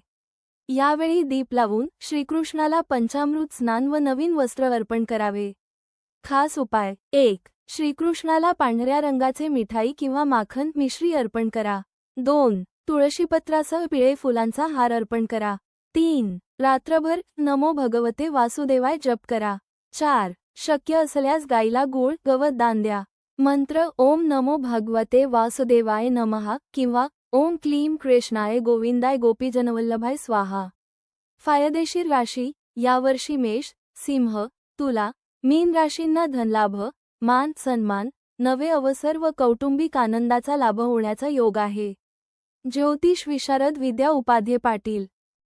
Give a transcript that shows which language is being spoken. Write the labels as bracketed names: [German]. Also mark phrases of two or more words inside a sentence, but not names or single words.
[Marathi] यावेळी दीप लावून श्रीकृष्णाला पंचामृत स्नान व नवीन वस्त्र अर्पण करावे। खास उपाय 1. श्रीकृष्णाला पांढऱ्या रंगाचे मिठाई किंवा माखन मिश्री अर्पण करा। 2. तुळशीपत्रासह पिळे फुलांचा हार अर्पण करा। 3. रात्रभर [Sanskrit] नमो भगवते वासुदेवाय [Marathi] जप करा। 4. शक्य असल्यास गाईला गूळ गवत दान द्या। [Sanskrit] मंत्र ओम नमो भगवते वासुदेवाय नमः किंवा ओम क्लीम कृष्णाय गोविंदाय गोपीजनवल्लभाय स्वाहा। [Marathi] फायदेशीर राशी यावर्षी मेष सिंह तुला मीन राशींना धनलाभ मान सन्मान नवे अवसर व कौटुंबिक आनंदाचा लाभ होण्याचा योग आहे। ज्योतिष विशारद विद्या उपाध्ये पाटील।